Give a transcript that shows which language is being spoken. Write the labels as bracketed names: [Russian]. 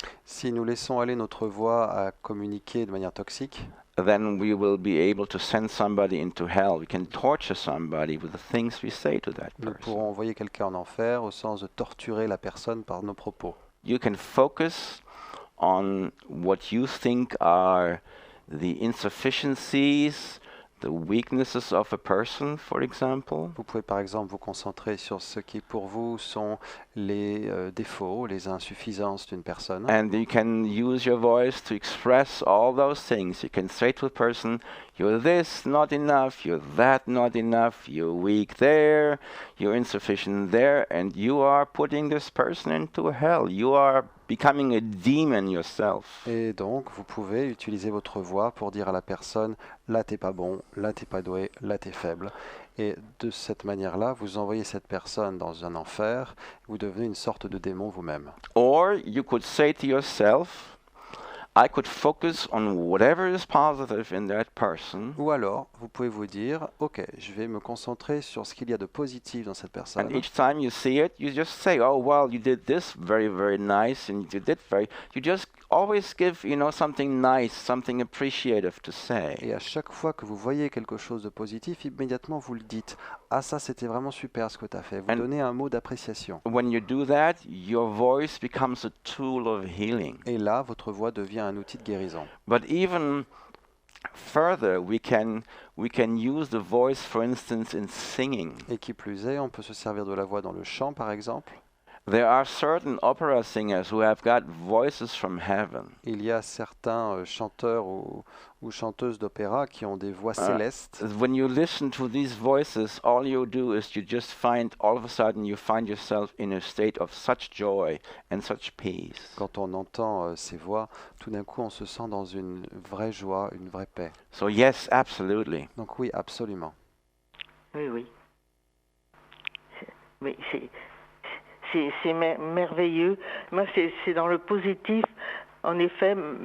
[French] Si nous laissons aller notre voix à communiquer de manière toxique, [English] then we will be able to send somebody into hell. We can torture somebody with the things we say to that [French] nous [English] person. [French] pourrons envoyer quelqu'un en enfer au sens de torturer la personne par nos propos. [English] You can focus on what you think are the insufficiencies, the weaknesses of a person, for example. [French] Vous pouvez par exemple vous concentrer sur ce qui pour vous sont les défauts, les insuffisances d'une personne. [English] And you can use your voice to express all those things. You can say to a person, you're this, not enough, you're that, not enough, you're weak there, you're insufficient there, and you are putting this person into hell. You are becoming a demon yourself. [French] Et donc, vous pouvez utiliser votre voix pour dire à la personne, là t'es pas bon, là t'es pas doué, là t'es faible. Et de cette manière-là, vous envoyez cette personne dans un enfer, vous devenez une sorte de démon vous-même. [English] Or you could say to yourself, I could focus on whatever is positive in that person. [French] Ou alors, vous pouvez vous dire, ok, je vais me concentrer sur ce qu'il y a de positif dans cette personne. [English] And each time you see it, you just say, oh, well, you did this very, very nice, and you did very... You just always give, something nice, something appreciative to say. [French] Et à chaque fois que vous voyez quelque chose de positif, immédiatement vous le dites. Ah, ça, c'était vraiment super ce que tu as fait. Vous donnez un mot d'appréciation. [English] When you do that, your voice becomes a tool of healing. [French] Et là, votre voix devient un outil de guérison. [English] But even further, we can use the voice, for instance, in singing. [French] Et qui plus est, on peut se servir de la voix dans le chant, par exemple. [English] There are certain opera singers who have got voices from heaven. [French] Il y a certains chanteurs ou chanteuses d'opéra qui ont des voix célestes. [English] When you listen to these voices, all you do is you just find, all of a sudden, you find yourself in a state of such joy and such peace. [French] Quand on entend ces voix, tout d'un coup, on se sent dans une vraie joie, une vraie paix. [English] So yes, absolutely. [French] Donc oui, absolument. Oui. Mais c'est merveilleux. Moi, c'est dans le positif, en effet.